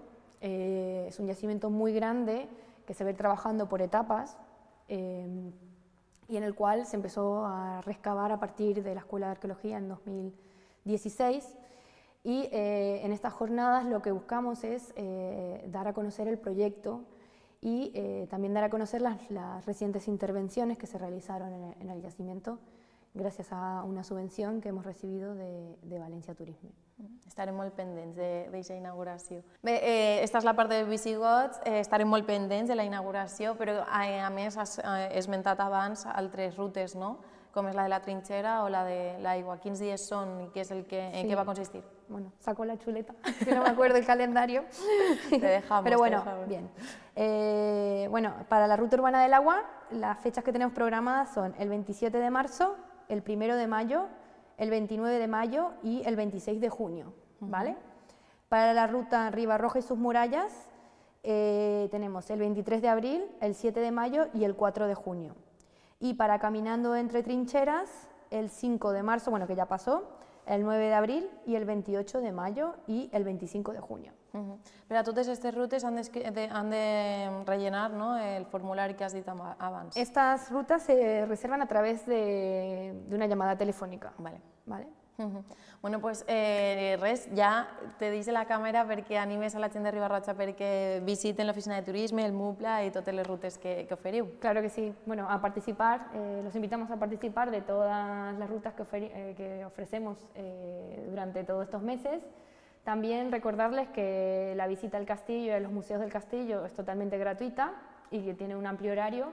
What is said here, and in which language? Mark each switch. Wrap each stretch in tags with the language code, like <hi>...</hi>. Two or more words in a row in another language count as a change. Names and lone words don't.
<es>Es un yacimiento muy grande que se ve trabajando por etapas y en el cual se empezó a recavar a partir de la Escuela de Arqueología en 2016 y en estas jornadas lo que buscamos es dar a conocer el proyecto y también dar a conocer las recientes intervenciones que se realizaron en el yacimiento</es> <ca>gràcies a una subvenció</ca> <es>que hemos recibido de València Turisme.</es> <ca>Estarem molt pendents d'aquesta inauguració. Bé, esta és la part de visigots, estarem molt pendents de la inauguració, però a més has esmentat abans altres rutes, no?, com és la de la trinxera o la de l'aigua. Quins dies són i en què va consistir?</ca> <es>Bueno, saco la chuleta, que no me acuerdo el calendario. Te dejamos. Pero bien. Para la ruta urbana del agua, las fechas que tenemos programadas son el 27 de marzo, el 1 de mayo, el 29 de mayo y el 26 de junio, ¿vale? Para la ruta Ribarroja y sus murallas tenemos el 23 de abril, el 7 de mayo y el 4 de junio. Y para Caminando entre trincheras, el 5 de marzo, que ya pasó, el 9 de abril y el 28 de mayo y el 25 de junio.</es> <ca>Pero a totes aquestes rutes han de rellenar, no?, el formulari que has dit abans.</ca> <es>Estas rutas se reservan a través de una llamada telefònica. Vale. Bueno, pues</es> <ca>res, ja te deixo la càmera perquè animes a la gent de Riba-roja perquè visiten l'oficina de turisme, el MUPLA y totes les rutes que oferiu.</ca> <es>Claro que sí. A participar, los invitamos a participar de todas las rutas que ofrecemos durante todos estos meses. También recordarles que la visita al castillo y a los museos del castillo es totalmente gratuita y que tiene un amplio horario.</es>